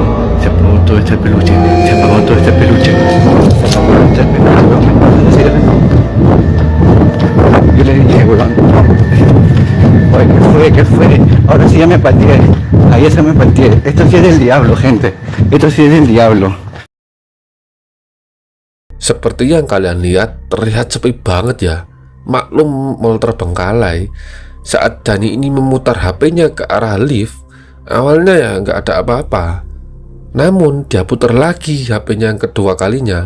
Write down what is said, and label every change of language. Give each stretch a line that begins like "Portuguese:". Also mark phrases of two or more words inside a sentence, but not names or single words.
Spanish: Se apagó todo este peluche. Se apagó todo este peluche. Se apagó este peluche. Yo le dije, weón. Oye, ¿qué fue? ¿Qué fue? Ahora sí ya me pateé. Ahí ya me pateé. Esto sí es del diablo, gente. Esto sí es del diablo.
Indonesian: Seperti yang kalian lihat, terlihat sepi banget ya. Maklum mall terbengkalai. Saat Dani ini memutar HP-nya ke arah lift, awalnya ya nggak ada apa-apa. Namun dia putar lagi HP-nya yang kedua kalinya.